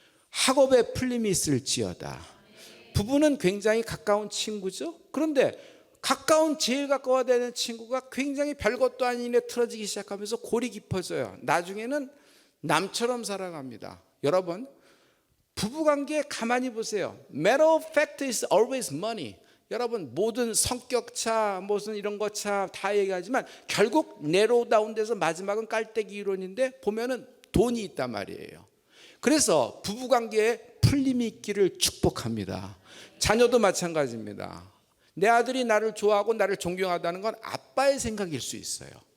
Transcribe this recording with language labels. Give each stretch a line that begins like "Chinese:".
Korean: 학업에 풀림이 있을지어다. 부부는 굉장히 가까운 친구죠. 그런데 제일 가까워야 되는 친구가 굉장히 별것도 아닌 일에 틀어지기 시작하면서 골이 깊어져요. 나중에는 남처럼 살아갑니다. 여러분 부부관계에 가만히 보세요.
English: Matter of fact is always money.
Korean: 여러분 모든 성격차 무슨 이런 거차 다 얘기하지만 결국 내로 다운돼서 마지막은 깔때기 이론인데 보면은 돈이 있단 말이에요. 그래서 부부관계에 풀림이 있기를 축복합니다. 자녀도 마찬가지입니다. 내 아들이 나를 좋아하고 나를 존경하다는 건 아빠의 생각일 수 있어요.